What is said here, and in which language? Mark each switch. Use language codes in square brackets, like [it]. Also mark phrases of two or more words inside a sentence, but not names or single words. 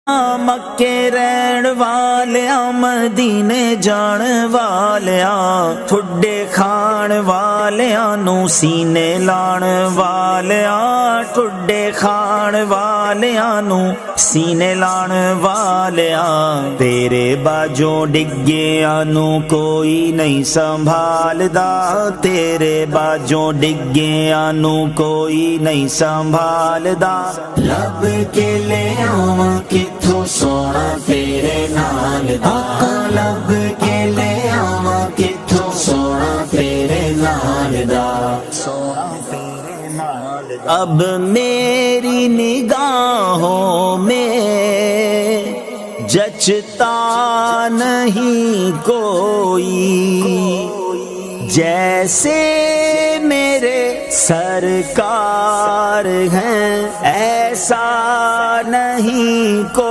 [pa] مکے رہن والیاں مدینے جان والیاں ٹھڈے کھان والیاں نو سینے لان والیاں ٹھڈے کھان والیاں نو سینے لان والیاں تیرے باجوں ڈگیاں نو کوئی نہیں سنبھالدا تیرے باجوں ڈگیاں نو کوئی نہیں سنبھالدا لب کے لے آواں کتھوں سونا تیرے نال دا لب کے لے آواں کتھوں سونا تیرے نال دا سونا تیرے نال دا [ur] اب میری نگاہوں میں جچتا نہیں کوئی جیسے میرے سرکار ہیں ایسا نہیں کوئی